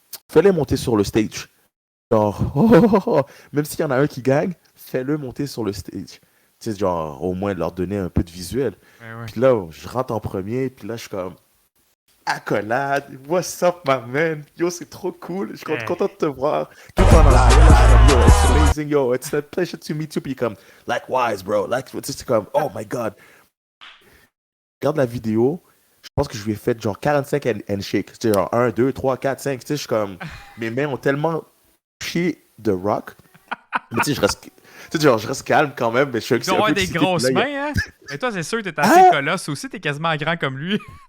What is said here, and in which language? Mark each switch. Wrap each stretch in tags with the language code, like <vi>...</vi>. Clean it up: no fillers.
<fr>Fais-les monter sur le stage. Genre, même s'il y en a un qui gagne, fais-le monter sur le stage. Tu sais, genre, au moins de leur donner un peu de visuel. Ouais. Puis là, je rentre en premier, puis là, je suis comme, accolade,</fr> <en>what's up, my man?</en> <fr>Yo, c'est trop cool, je suis content de te voir.</fr> <en>Yo, it's amazing, yo, it's a pleasure to meet you.</en> <fr>Puis comme,</fr> <en>likewise, bro,</en> <fr>c'est comme,</fr> <en>oh my god.</en> <fr>Regarde la vidéo, je pense que je lui ai fait genre 45 handshakes. Tu sais, genre 1, 2, 3, 4, 5. Tu sais, je suis comme, mes mains ont tellement touché The Rock. Mais tu sais, je reste calme quand même, mais je suis Ils doivent avoir des grosses mains, hein? Et toi, c'est sûr que t'es assez colosse aussi, t'es quasiment grand comme lui.</fr>